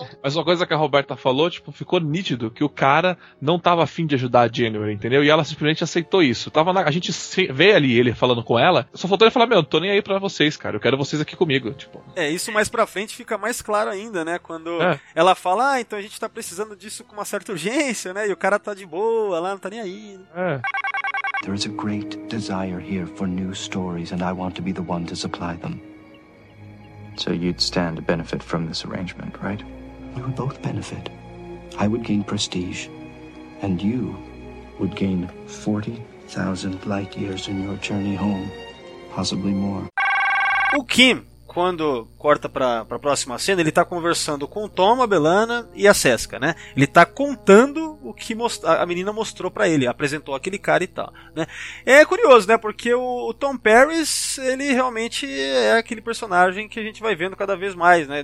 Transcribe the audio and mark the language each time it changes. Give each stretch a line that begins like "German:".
Portuguese: Mas uma coisa que a Roberta falou, tipo, ficou nítido que o cara não tava afim de ajudar a Janeway, entendeu? E ela simplesmente aceitou isso. A gente vê ali ele falando com ela, só faltou ele falar, meu, tô nem aí pra vocês, cara, eu quero vocês aqui comigo, tipo. É, isso mais pra frente fica mais claro ainda, né? Quando ela fala, ah, então a gente tá precisando disso com uma certa urgência, né? E o cara tá de boa lá, não tá nem aí. É.
English: There is a great desire here for new stories and I want to be the one to supply them. So you'd stand to benefit from this arrangement, right? We would both benefit. I would gain prestige, and you would gain 40,000 light years in your journey home, possibly more.
Portuguese: O Kim, quando corta pra próxima cena, ele tá conversando com o Tom, a Belana e a Seska, né? Ele tá contando o que a menina mostrou pra ele, apresentou aquele cara e tal, né? É curioso, né? Porque o Tom Paris, ele realmente é aquele personagem que a gente vai vendo cada vez mais, né?